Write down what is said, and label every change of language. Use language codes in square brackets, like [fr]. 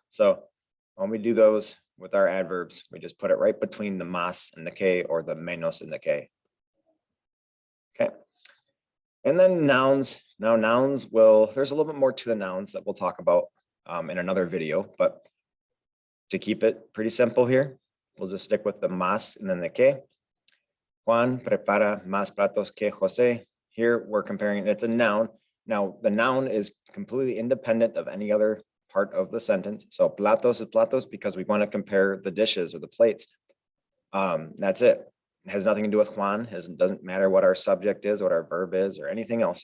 [en] So when we do those with our adverbs, we just put it right between the más and the que, or the menos and the que. Okay. And then nouns. Now nouns will, there's a little bit more to the nouns that we'll talk about in another video, but to keep it pretty simple here, we'll just stick with the más and then the que. [es] Juan prepara más platos que Jose. [en] Here we're comparing, it's a noun. Now the noun is completely independent of any other part of the sentence. So platos is platos because we want to compare the dishes or the plates. That's it. It has nothing to do with Juan. It doesn't matter what our subject is, what our verb is, or anything else.